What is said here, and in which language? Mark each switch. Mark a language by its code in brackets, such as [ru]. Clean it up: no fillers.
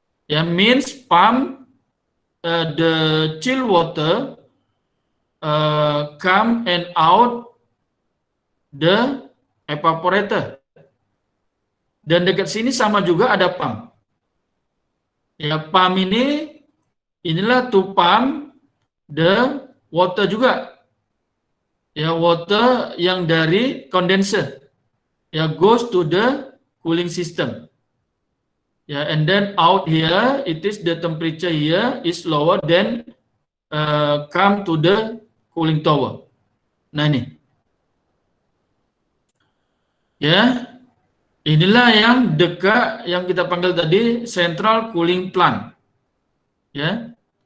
[en] Ya, means pump the chill water come and out the evaporator. [ms] Dan dekat sini sama juga ada pump. Ya, pump ini inilah [en] to pump the water [ms] juga. Ya, water yang dari condenser. [en] Ya, goes to the cooling system. Ya, and then out here it is the temperature here is lower than come to the cooling tower. [ms] Nah ini. Ya. Inilah yang dekat yang kita panggil tadi central cooling plant. Ya.